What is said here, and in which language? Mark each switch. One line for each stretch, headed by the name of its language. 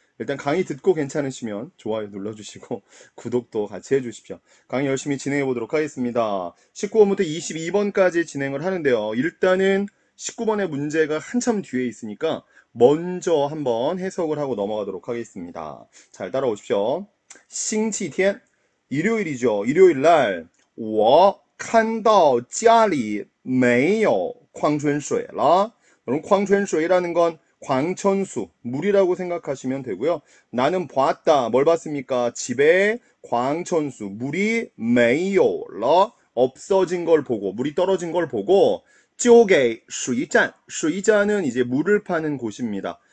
Korean: 일단 강의 듣고 괜찮으시면 좋아요 눌러주시고 구독도 같이 해주십시오. 강의 열심히 진행해 보도록 하겠습니다. 19번부터 22번까지 진행을 하는데요. 일단은 19번의 문제가 한참 뒤에 있으니까 먼저 한번 해석을 하고 넘어가도록 하겠습니다. 잘 따라오십시오. 星期天 일요일이죠. 일요일 날,
Chinese: 我看到家里没有矿泉水了.
Korean: 여러분, 矿泉水라는 건 광천수, 물이라고 생각하시면 되고요. 나는 봤다. 뭘 봤습니까? 집에 광천수, 물이
Chinese: 没有了.
Korean: 없어진 걸 보고, 물이 떨어진 걸 보고,
Chinese: 就给水站,
Korean: 水站은 이제 물을 파는 곳입니다.